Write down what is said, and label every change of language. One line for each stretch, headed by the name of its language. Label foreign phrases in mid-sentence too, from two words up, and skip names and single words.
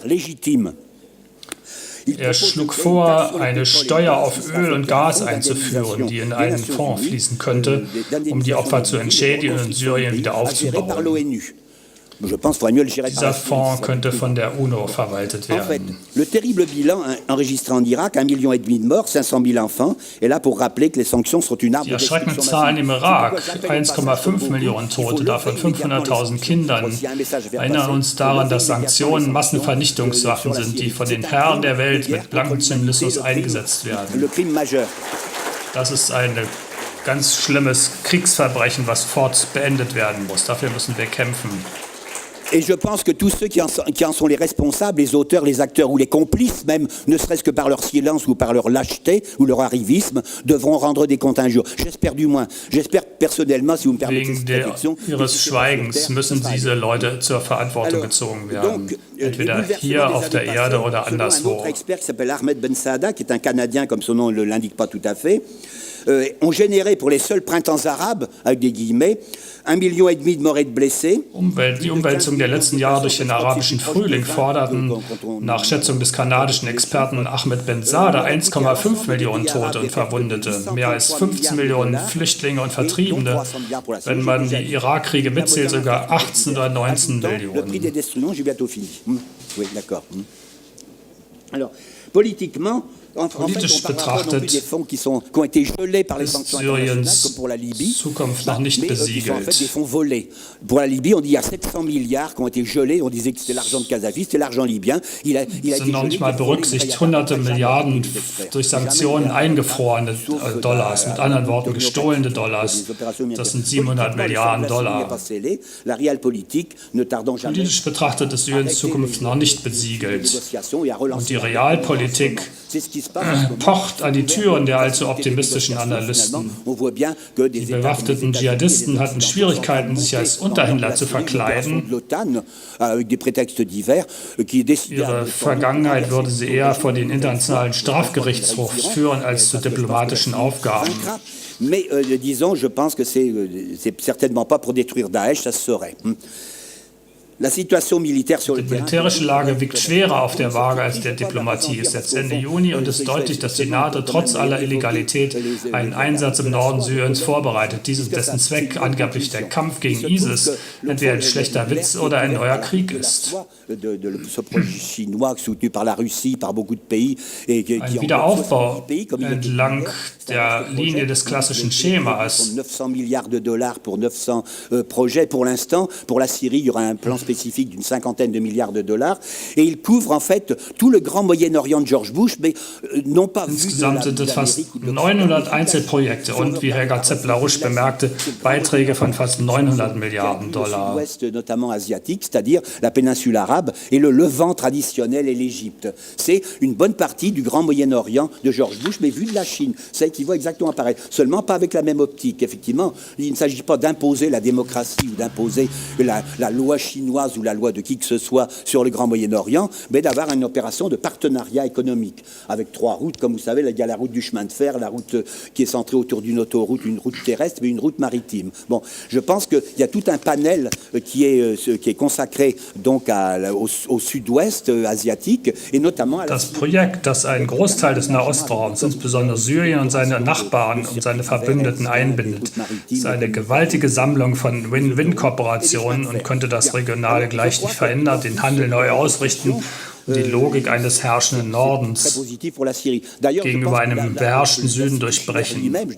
German: Er schlug vor, eine Steuer auf Öl und Gas einzuführen, die in einen Fonds fließen könnte, um die Opfer zu entschädigen und Syrien wieder aufzubauen. Dieser Fonds könnte von der UNO verwaltet werden.
French: Le terrible bilan enregistré en Irak, 1,5 Million de morts, 500.000 enfants, est là pour rappeler que les sanctions sont une arme de destruction.
German: Die erschreckenden Zahlen im Irak, 1,5 Millionen Tote, davon 500.000 Kindern, erinnern uns daran, dass Sanktionen Massenvernichtungswaffen sind, die von den Herren der Welt mit blankem Zynismus eingesetzt werden. Das ist ein ganz schlimmes Kriegsverbrechen, was fort beendet werden muss. Dafür müssen wir kämpfen.
French: Et je pense que tous ceux qui en sont les responsables, les auteurs, les acteurs ou les complices, même ne serait-ce que par leur silence ou par leur lâcheté ou leur arrivisme, devront rendre des comptes un jour. J'espère personnellement, si vous me permettez cette réflexion.
German: Ihres Schweigens müssen diese Leute zur Verantwortung gezogen werden, entweder hier auf der Erde oder anderswo.
French: Un autre expert qui s'appelle Ahmed Ben Saada, qui est un Canadien, comme son nom ne l'indique pas tout à fait, ont généré pour les seuls printemps arabes, avec des guillemets, 1,5 Million de morts et de blessés.
German: Die Umwälzung der letzten Jahre durch den arabischen Frühling forderten nach Schätzung des kanadischen Experten Ahmed Ben Saada 1,5 Millionen Tote und Verwundete, mehr als 15 Millionen Flüchtlinge und Vertriebene, wenn man die Irakkriege mitzählt, sogar 18 oder 19 Millionen. Politisch betrachtet ist Syriens Zukunft noch nicht besiegelt.
French: Pour la Libye, on dit il y a 700 milliards qui ont été gelés. On disait que c'était l'argent de Kadhafi, c'était l'argent libyen.
German: Sind noch nicht mal berücksichtigt, hunderte Milliarden durch Sanktionen eingefrorene Dollars, mit anderen Worten gestohlene Dollars. Das sind 700 Milliarden Dollar. Politisch betrachtet ist Syriens Zukunft noch nicht besiegelt. Und die Realpolitik pocht an die Türen der allzu optimistischen Analysten. Die bewaffneten Dschihadisten hatten Schwierigkeiten, sich als Unterhändler zu verkleiden. Ihre Vergangenheit würde sie eher vor den Internationalen Strafgerichtshof führen als zu diplomatischen Aufgaben.
French: Mais disons, je pense que c'est certainement pas pour détruire Daesh, ça se saurait.
German: Die militärische Lage wiegt schwerer auf der Waage als der Diplomatie. Es ist jetzt Ende Juni und es ist deutlich, dass die NATO trotz aller Illegalität einen Einsatz im Norden Syriens vorbereitet. Dessen Zweck angeblich der Kampf gegen ISIS entweder ein schlechter Witz oder ein neuer Krieg ist. Ein Wiederaufbau entlang der Linie des klassischen Schemas.
French: 900 milliards de dollars pour 900 projets pour l'instant. Pour la Syrie, il y aura un plan spécifique d'une cinquantaine de milliards de dollars. Et il couvre en fait tout le grand Moyen-Orient de George Bush, mais non pas vu
German: Insgesamt sind es fast 900 Einzelprojekte und, wie Helga Zeppler-Rusch bemerkte, Beiträge von fast 900 Milliarden Dollar.
French: Ouest, notamment asiatique, c'est-à-dire la péninsule arabe et le Levant traditionnel et l'Égypte. C'est une bonne partie du grand Moyen-Orient de George Bush, mais vu de la Chine, celle qui voit exactement pareil. Seulement pas avec la même optique. Effectivement, il ne s'agit pas d'imposer la démocratie ou d'imposer la loi chinoise ou la loi de qui que ce soit sur le grand Moyen-Orient, mais d'avoir une opération de partenariat économique avec 3 routes. Comme vous savez, il y a la route du chemin de fer, la route qui est centrée autour d'une autoroute, une route terrestre, mais une route maritime. Bon, je pense qu'il y a tout un panel qui est consacré donc au sud-ouest asiatique et notamment à
German: Das Projekt, das einen Großteil des Nahostraums, insbesondere Syrien und seine Nachbarn und seine Verbündeten einbindet, ist eine gewaltige Sammlung von Win-Win-Kooperationen und könnte das Regionale gleich nicht verändern, den Handel neu ausrichten und die Logik eines herrschenden Nordens gegenüber einem beherrschten Süden durchbrechen.